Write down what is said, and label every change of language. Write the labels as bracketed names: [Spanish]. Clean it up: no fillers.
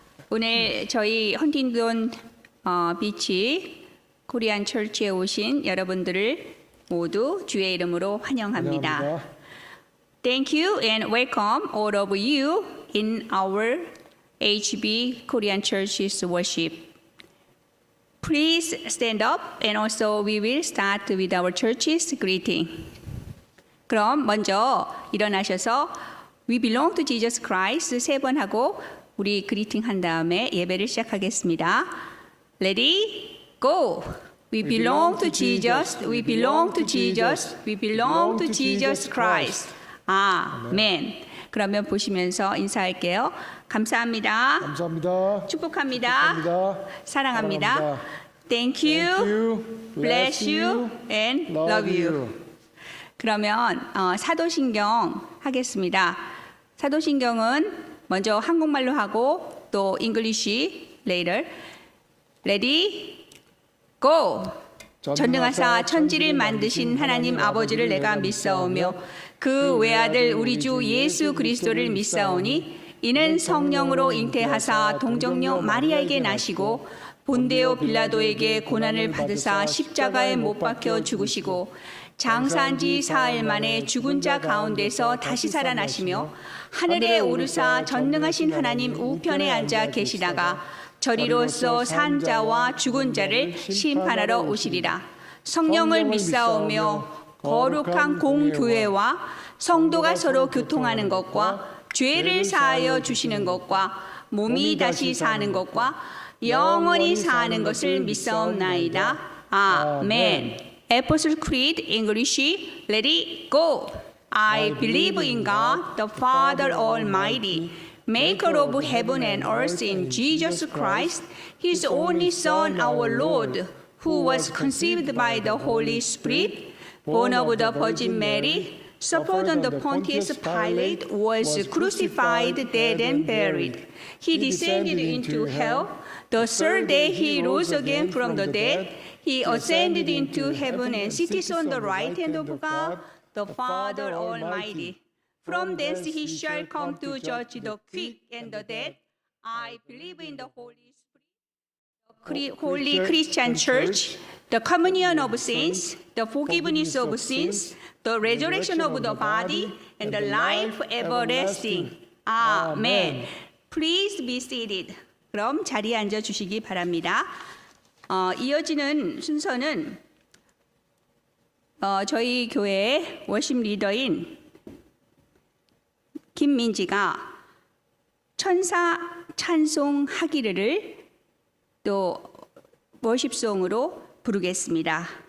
[Korean] 오늘 저희 헌팅돈 비치 코리안 철치에 오신 여러분들을 모두 주의 이름으로 환영합니다. [English] Thank you and welcome all of you in our HB Korean Church's worship. Please stand up and also we will start with our church's greeting. [Korean] 그럼 먼저 일어나셔서 [English] We belong to Jesus Christ [Korean] 세 번 하고 우리 그리팅 한 다음에 예배를 시작하겠습니다. [English] Ready? Go! We belong to Jesus, we belong to Jesus, we belong to Jesus Christ. [Korean] 아멘. 그러면 보시면서 인사할게요. 감사합니다. 감사합니다. 축복합니다. 사랑합니다. [English] Thank you, bless you, and love you. [Korean] 그러면 사도신경 하겠습니다. 사도신경은 먼저 한국말로 하고 또 [English] English later. Ready? Go! [Korean] 전능하사 천지를 만드신 하나님 아버지를 내가 믿사오며 그 외아들 우리 주 예수 그리스도를 믿사오니 이는 성령으로 잉태하사 동정녀 마리아에게 나시고 본데오 빌라도에게 고난을 받으사 십자가에 못 박혀 죽으시고 장사한 지 사흘 만에 죽은 자 가운데서 다시 살아나시며 하늘에 오르사 전능하신 하나님 우편에 앉아 계시다가 저리로서 산 자와 죽은 자를 심판하러 오시리라. 성령을 믿사오며 거룩한 공교회와 성도가 서로 교통하는 것과 죄를 사하여 주시는 것과 몸이 다시 사는 것과 영원히 사는 것을 믿사옵나이다. 아멘. [English] Apostle Creed English, ready, go. I believe in God, the Father Almighty, maker of heaven and earth, in Jesus Christ, His only Son, our Lord, who was conceived by the Holy Spirit, born of the Virgin Mary, suffered under Pontius Pilate, was crucified, dead, and buried. He descended into hell. The third day He rose again from the dead. He ascended into heaven and sits on the right hand of God, the Father Almighty. From thence He shall come to judge the quick and the dead. I believe in the Holy Spirit, Holy Christian Church, the communion of saints, the forgiveness of sins, the resurrection of the body, and the life everlasting. Amen. Please be seated. [Korean] 그럼 자리에 앉아 주시기 바랍니다. 이어지는 순서는 저희 교회의 워십 리더인 김민지가 천사 찬송하기를 또 워십송으로 부르겠습니다.